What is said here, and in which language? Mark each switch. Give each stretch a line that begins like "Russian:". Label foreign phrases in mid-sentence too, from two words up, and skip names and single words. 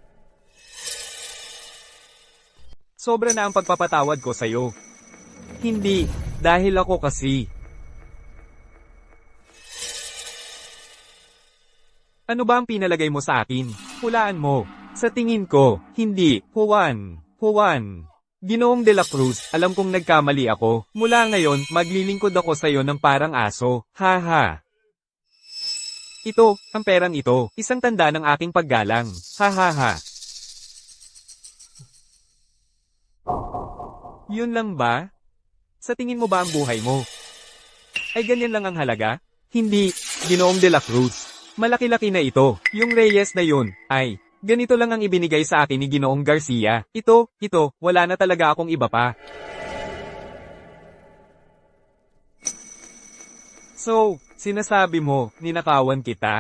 Filipino: Sobra na ang pagpapatawad ko sa'yo. Hindi, dahil ako kasi. Ano ba ang pinalagay mo sa akin? Hulaan mo. Sa tingin ko, hindi, Juan. Ginoong de la Cruz, alam kong nagkamali ako. Mula ngayon, maglilingkod ako sa'yo ng parang aso. Ha. Ito, ang perang ito, isang tanda ng aking paggalang. Ha. Yun lang ba? Sa tingin mo ba ang buhay mo ay ganyan lang ang halaga? Hindi, Ginoong de la Cruz. Malaki-laki na ito. Yung Reyes na yun, ay ganito lang ang ibinigay sa akin ni Ginoong Garcia. Ito, wala na talaga akong iba pa. So, sinasabi mo, ninakawan kita?